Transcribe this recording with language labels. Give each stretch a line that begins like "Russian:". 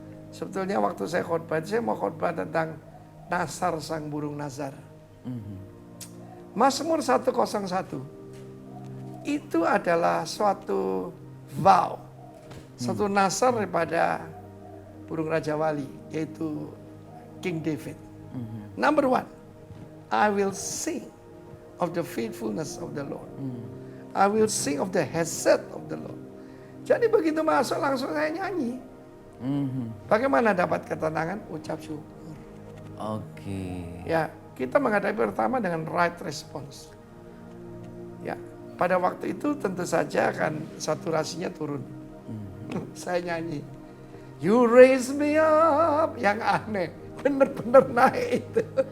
Indonesian: Sebetulnya waktu saya khotbah, saya mau khotbah tentang Nasar sang burung Nazar. Mazmur 101 itu adalah suatu vow, suatu nasar daripada burung Raja Wali, yaitu King David.
English: Number one, I will sing of the faithfulness of the Lord. I will sing of the hesed of the Lord.
Indonesian: Jadi begitu masuk langsung saya nyanyi. Bagaimana dapat ketenangan? Ucap syukur. Oke. Ya, kita menghadapi pertama dengan
English: right response.
Indonesian: Ya, pada waktu itu tentu saja akan saturasinya turun. Saya nyanyi,
English: You raise me up,
Indonesian: yang aneh, benar-benar naik itu.